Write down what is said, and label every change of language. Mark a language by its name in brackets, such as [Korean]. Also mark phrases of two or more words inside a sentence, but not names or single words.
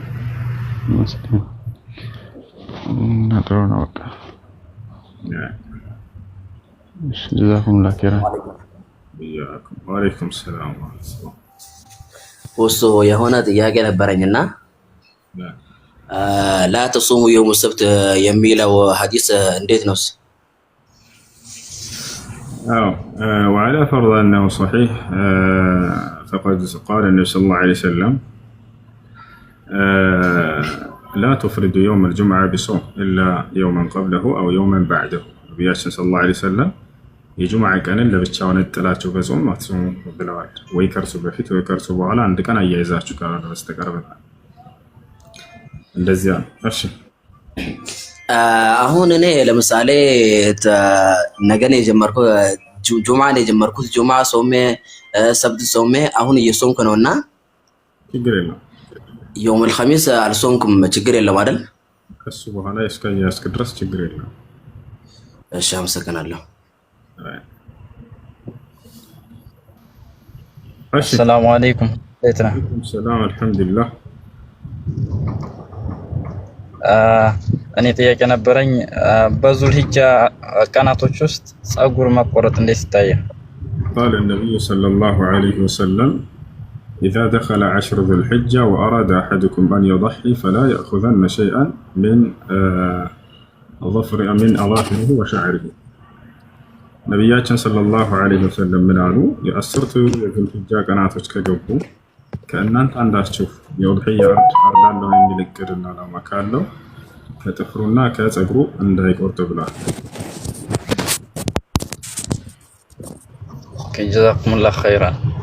[Amharic] ጥሩ ነው። በቃ እሺ [Arabic] جزاكم الله خيرا። وعليكم السلام ورحمة الله። [Amharic] እሱ የሆነ ጥያቄ ነበረኝና [Arabic] لا تصوموا يوم السبت [Amharic] የሚለው ሐዲስ እንዴት ነው? [Arabic] وعلى فرض أنه صحيح فقد قال النبي صلى الله عليه وسلم لا تفرد يوم الجمعة بصوم إلا يوما قبله أو يوما بعده. نبينا صلى الله عليه وسلم [Amharic] የጁምዓ ቀንን ለብቻውን ጥላችሁ በጾም አትጾሙ ብለዋል። ወይ ከርሱ በፊት ወይ ከርሱ በኋላ አንድ ቀን አያይዛችሁ ካልሆነ በስተቀር ብለዋል። እንደዚያ ነው። እሺ አሁን እኔ ለምሳሌ ነገ ነው የጀመርኩት፣ ጁምዓ ነው የጀመርኩት። ጁምዓ ጾሜ ሰብት ጾሜ አሁን እየጾምኩ ነውና ችግር የለም። [Arabic] يوم الخميس [Amharic] አልጾምኩም፣ ችግር የለም አይደል? ከሱ በኋላ እስከ ድረስ ችግር የለም። እሺ አመሰግናለሁ። [Arabic] السلام عليكم. [Amharic] ሰላም አልሐምዱሊላህ። እኔ ጥያቄ ነበረኝ። በዙል ሂጃ ቀናቶች ውስጥ ጸጉር መቆረጥ እንዴት ይታያል? [Arabic] قال النبي صلى الله عليه وسلم إذا دخل عشر ذو الحجة وأراد أحدكم أن يضحي فلا يأخذن شيئا من أظافره وشعره. [Amharic] ነቢያችን [Arabic] صلى الله عليه وسلم [Amharic] ምን አሉ? የአስርቱ የዙልሂጃ ቀናቶች ከገቡ ከእናንተ አንዳችሁ የኡድሂያ አርዳለሁ የሚል እቅድና ዓላማ ካለው ከጥፍሩና ከፀጉሩ እንዳይቆርጥ ብሏል። [Arabic] جزاكم الله خيرا።